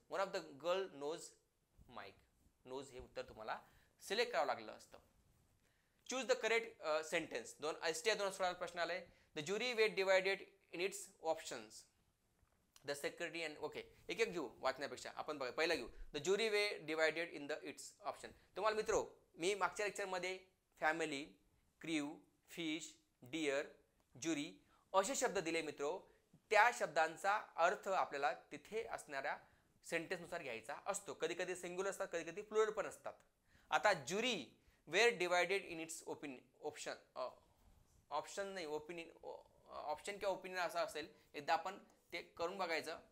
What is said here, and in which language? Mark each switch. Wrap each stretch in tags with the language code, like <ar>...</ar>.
<en>One of the girl knows mike.</en> <mr>Knows हे उत्तर तुम्हाला सिलेक्ट करावं लागलं असतं.</mr> <en>Choose the correct sentence. STI 2016</en> <mr>प्रश्न आलाय.</mr> <en>The jury were divided in its options.</en> <mr>The secretary and, okay एक घेऊ वाचण्यापेक्षा, आपण बघा पहिला घेऊ.</mr> <en>The jury were divided in the its option.</en> <mr>तुम्हाला मित्रो, मी मागच्या लेक्चरमध्ये family, crew, fish, dear, jury असे शब्द दिले मित्रो. त्या शब्दांचा अर्थ आपल्याला तिथे असणाऱ्या सेंटेन्सनुसार घ्यायचा असतो. कधी कधी सिंग्युलर असतात, कधी कधी प्लुरल पण असतात. आता</mr> <en>jury were divided in its option</en> <mr>नाही, ऑप्शन किंवा ओपिनियन असं असेल, एकदा आपण ते करून बघायचं.</mr>